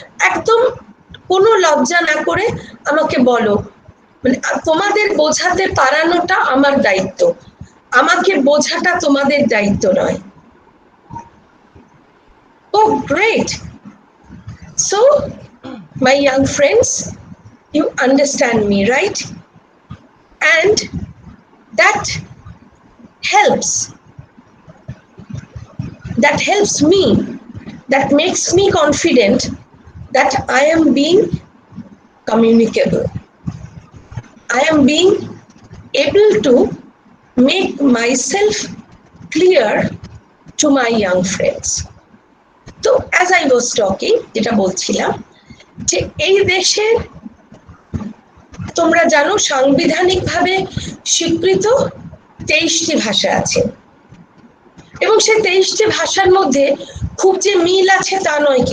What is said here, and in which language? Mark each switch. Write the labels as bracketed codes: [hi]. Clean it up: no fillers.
[bn] একদম কোনো লজ্জা না করে আমাকে বলো, মানে তোমাদের বোঝাতে পারানোটা আমার দায়িত্ব, আমাকে বোঝাটা তোমাদের দায়িত্ব নয়। [en] Oh, great. So, my young friends, you understand me, right? And that helps. That helps me. That makes me confident that I am being communicable. I am being able to make myself clear to my young friends. [bn] তো [en] as I was talking, [bn] যেটা বলছিলাম, যে এই দেশে তোমরা জানো সাংবিধানিকভাবে স্বীকৃত 23টি ভাষা আছে, এবং সেই 23টি ভাষার মধ্যে খুব যে মিল আছে তা নয়।